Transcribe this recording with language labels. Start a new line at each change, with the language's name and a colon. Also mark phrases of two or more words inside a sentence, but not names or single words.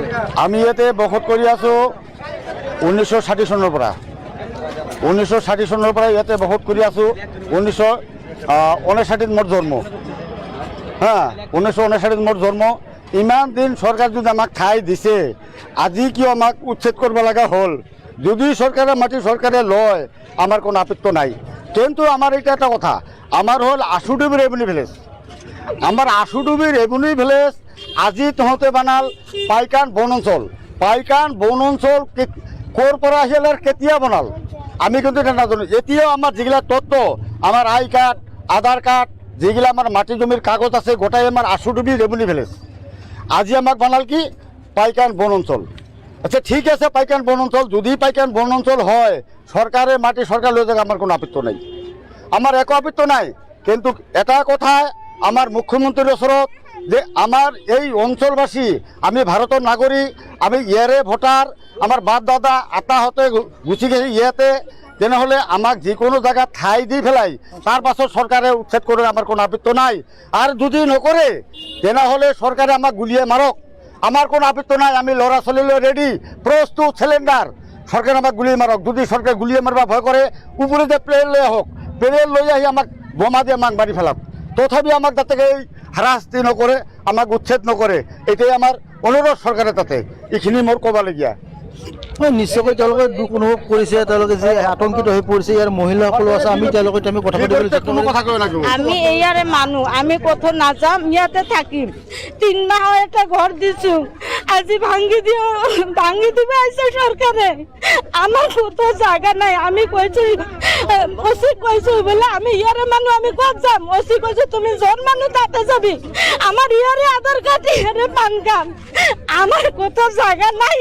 Assamese: আমি ইয়াতে বসত কৰি আছোঁ 1960 চনৰ পৰা। 1960 চনৰ পৰা ইয়াতে বসত কৰি আছোঁ। 1959 মোৰ জন্ম, 1959 মোৰ জন্ম। ইমান দিন সরকার যদি আমাক ঠাই দিছে, আজি কিয় আমাক উচ্ছেদ করব লগা হল?
Bangla: যদি সরকারের মাটি সরকারে লয় আমার কোনো আপত্তি নাই। কিন্তু আমার এটা একটা কথা, আমার হল আশুডুবি রেভিনিউ ভিলেজ। আমার আশুডুবি রেভিনিউ ভিলেজ আজি তহঁতে বানাল পাইকান বন অঞ্চল।
Assamese: পাইকান বন অঞ্চল ক'ৰ পৰা আহিল আৰু কেতিয়া বনাল আমি কিন্তু এটা নাজানো।
Bangla: এতিয়াও আমার যেগুলা তথ্য, আমার আই কার্ড, আধার কার্ড, যেগুলা আমার মাটি জমির কাগজ আছে, গোটাই আমার আশুডুবি রেভিনিউ ভিলেজ।
Assamese: আজি আমাক বানাল কি পাইকান বন অঞ্চল।
Bangla: আচ্ছা ঠিক আছে, পাইকান বন অঞ্চল যদি পাইকান বন অঞ্চল হয়, সরকারের মাটি সরকার লয়ে যাক, আমার কোনো আপত্তি নাই, আমার একো আপত্তি নাই। কিন্তু এটা কথায় আমার মুখ্যমন্ত্রীর ওচৰত যে আমার এই অঞ্চলবাসী, আমি ভারতের নাগরিক, আমি ইয়ারে ভোটার, আমার বাপ দাদা আতাহতে গুছি গেছে ইয়াতে, তেনেহলে আমাক যিকোনো জায়গা ঠাই দি ফেলাই তার পাছত সরকারে উচ্ছেদ করে আমার কোনো আপত্তি নাই। আর যদি নকরে তেনেহলে সরকারে আমাক গুলিয়ে মারক, আমার কোনো আপত্তি নাই। আমি লড়া চলিলে রেডি, প্রস্তুত, সিলিন্ডার। সরকার আমাক গুলিয়ে মারক। যদি সরকার গুলিয়ে মারবা ভয় করে, উপরে যে প্লেন লই আহক, প্লেন লই আহি আমাক বোমা দিয়ে আমাক মারি ফেলাক।
Assamese: তথাপি আমাক যাতে এই হারাশাস্তি নকৰে, আমাক উচ্ছেদ নকৰে,
Bangla: এটাই আমার অনুরোধ সরকারের তাতে।
Assamese: এইখিনি মোর ক'বলগীয়া। হয় নিশ্চয়কৈ তেওঁলোকে দুখ অনুভৱ কৰিছে, তেওঁলোকে যে আতংকিত হৈ পৰিছে। ইয়াৰ মহিলাসকলো আছে, আমি তেওঁলোকৰ আমি কথা পাতিবলৈ চেষ্টা কৰিম।
Bangla: আমি ইয়ারে মানুষ, আমি কোথাও না যাম, ইয়াতে থাকিম। 3 মাহ একটা ঘর দিছু, আজি ভাঙ্গি দিবে আইসে সরকারে। আমার কোথাও জায়গা নাই। আমি কইছি ওসি কইছি বলে আমি ইয়ারে মানুষ, আমি কত যাম। ওসি কইছে তুমি জন মানুষ তাতে যাবি। আমার ইয়ারে আধার কার্ড, ইয়ারে পান কার্ড, আমার কোথাও জায়গা নাই।